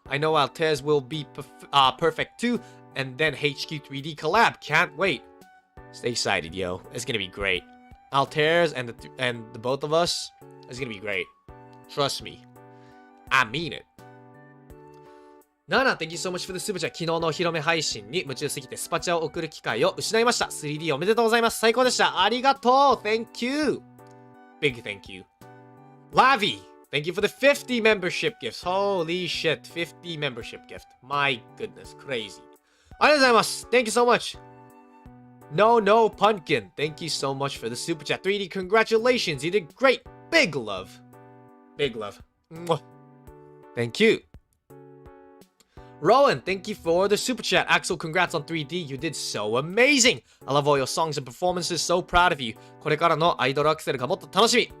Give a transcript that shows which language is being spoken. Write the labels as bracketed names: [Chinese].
[English] I know Altairs will be perfect too. And then HQ 3D collab. Can't wait. Stay excited, yo. It's gonna be great. Altairs and the both of us, it's gonna be great. Trust me. I mean it. Nana, thank you so much for the super chat. [Japanese] 昨日のお披露目配信に夢中すぎてスパチャを送る機会を失いました。 3D おめでとうございます。最高でした。ありがとう。 [English] Thank you. Big thank you. Lavi, thank you for the 50 membership gifts. Holy shit, 50 membership gift. My goodness, crazy. [Japanese] ありがとうございます。 [English] Thank you so much. No Pumpkin, thank you so much for the super chat. 3D, congratulations. You did great. Big love. Big love. Mwah. Thank you. Rowan, thank you for the super chat. Axel, congrats on 3D. You did so amazing. I love all your songs and performances. So proud of you. [Japanese] これからのアイドルアクセルがもっと楽しみ。